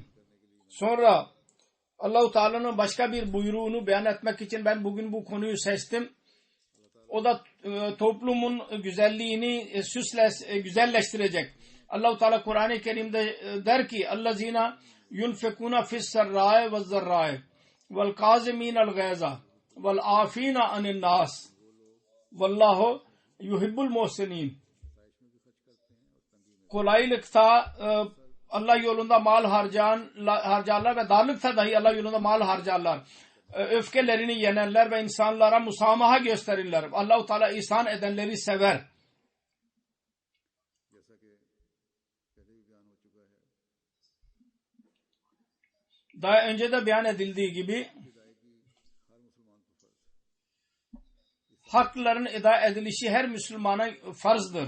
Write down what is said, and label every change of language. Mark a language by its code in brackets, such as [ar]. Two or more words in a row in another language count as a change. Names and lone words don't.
[tr] Sonra Allah-u Teala'nın başka bir buyruğunu beyan etmek için ben bugün bu konuyu seçtim. O da toplumun güzelliğini güzelleştirecek. Allah-u Teala Kur'an-ı Kerim'de der ki [ar] الذين ينفقون في السراء والضراء والكاظمين الغيظ والعافين عن الناس والله يحب المحسنين. [tr] Kolaylıkta Allah yolunda mal harcarlar ve darlıkta dahi Allah yolunda mal harcarlar. Öfkelerini yenenler ve insanlara musamaha gösterirler. Allah-u Teala ihsan edenleri sever. Daha önce de beyan edildiği gibi hakların eda edilişi her Müslümana farzdır.